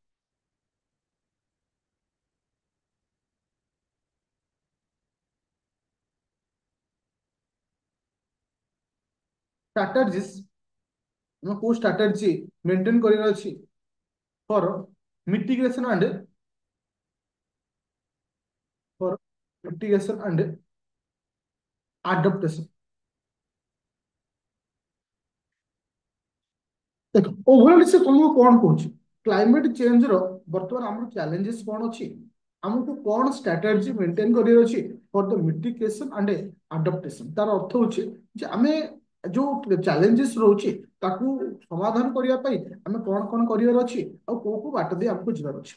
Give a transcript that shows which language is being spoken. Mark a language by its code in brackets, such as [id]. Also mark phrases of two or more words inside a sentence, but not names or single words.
[en] strategies [or] ଆମେ କୋଉ [en] strategy maintain [or] କରିବାର ଅଛି [en] for mitigation and for mitigation and adaptation। [or] ଦେଖ ଓଭରଅଲ ସେ ତମକୁ କଣ କହୁଛି [en] climate change [or] ର ବର୍ତ୍ତମାନ ଆମର ଚ୍ୟାଲେଞ୍ଜେस କଣ ଅଛି ଆମକୁ କଣ [en] strategy maintain [or] କରିବାର ଅଛି [en] for the mitigation and adaptation. [or] ତାର ଅର୍ଥ ହଉଛି ଯେ ଆମେ ଯୋଉ ଚ୍ୟାଲେଞ୍ଜେସ ରହୁଛି ତାକୁ ସମାଧାନ କରିବା ପାଇଁ ଆମେ କଣ କଣ କରିବାର ଅଛି ଆଉ କୋଉ କୋଉ ବାଟ ଦେଇ ଆମକୁ ଯିବାର ଅଛି।